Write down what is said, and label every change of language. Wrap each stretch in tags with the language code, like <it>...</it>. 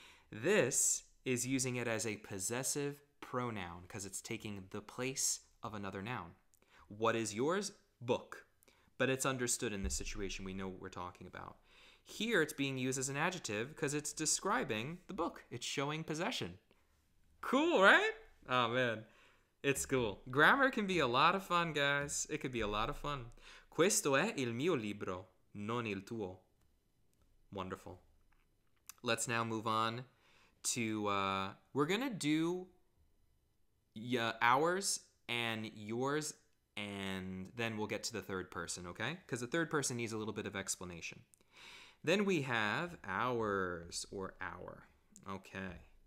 <en>This is using it as a possessive pronoun because it's taking the place of another noun. What is yours? Book. But it's understood in this situation. We know what we're talking about. Here it's being used as an adjective because it's describing the book. It's showing possession. Cool, right? Oh, man. It's cool. Grammar can be a lot of fun, guys. It could be a lot of fun.</en> <it>Questo è il mio libro, non il tuo.</it> <en>Wonderful. Let's now move on to, we're going to do ours and yours, and then we'll get to the third person, okay? Because the third person needs a little bit of explanation. Then we have ours, or our. Okay.</en>